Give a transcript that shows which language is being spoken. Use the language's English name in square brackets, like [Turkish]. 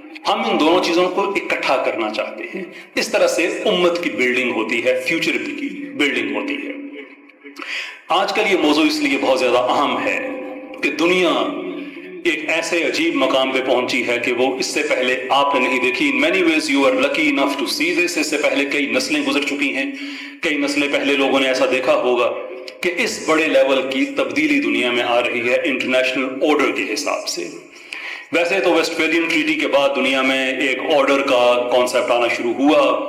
[Urdu] ہم ان دونوں چیزوں کو اکٹھا کرنا چاہتے ہیں. اس طرح سے امت کی بلڈنگ ہوتی ہے, فیوچر کی بلڈنگ ہوتی ہے. آج کل یہ موضوع اس لیے بہت زیادہ اہم ہے کہ دنیا ایک ایسے عجیب مقام پہ پہنچی ہے کہ وہ اس سے پہلے آپ نے نہیں دیکھی. [English] In many ways you are lucky enough to see this. [Urdu] اس سے پہلے کئی نسلیں گزر چکی ہیں, کئی نسلیں پہلے لوگوں نے ایسا دیکھا ہوگا کہ اس بڑے لیول کی تبدیلی دنیا میں آ رہی ہے انٹرنیشنل آرڈر کے حساب سے. ویسے تو ویسٹ فیلین ٹریٹی کے بعد دنیا میں ایک آرڈر کا کانسیپٹ آنا شروع ہوا.